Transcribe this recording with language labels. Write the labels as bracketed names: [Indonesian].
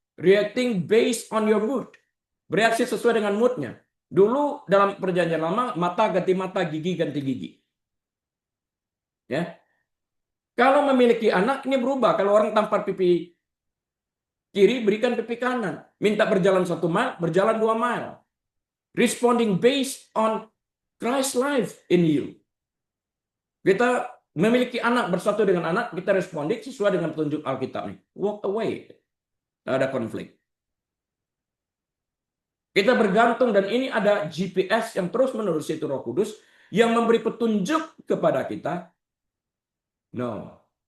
[English] Reacting based on your mood. [Indonesian] Bereaksi sesuai dengan moodnya. Dulu dalam perjanjian lama, mata ganti mata, gigi ganti gigi. Ya, kalau memiliki anak ini berubah. Kalau orang tampar pipi kiri, berikan pipi kanan. Minta berjalan 1 mile, berjalan 2 mile. [English] Responding based on Christ's life in you. [Indonesian] Kita memiliki anak, bersatu dengan anak, kita responding sesuai dengan petunjuk Alkitab. [English] Walk away. [Indonesian] Tidak ada konflik. Kita bergantung dan ini ada GPS yang terus-menerus, itu Roh Kudus yang memberi petunjuk kepada kita. No.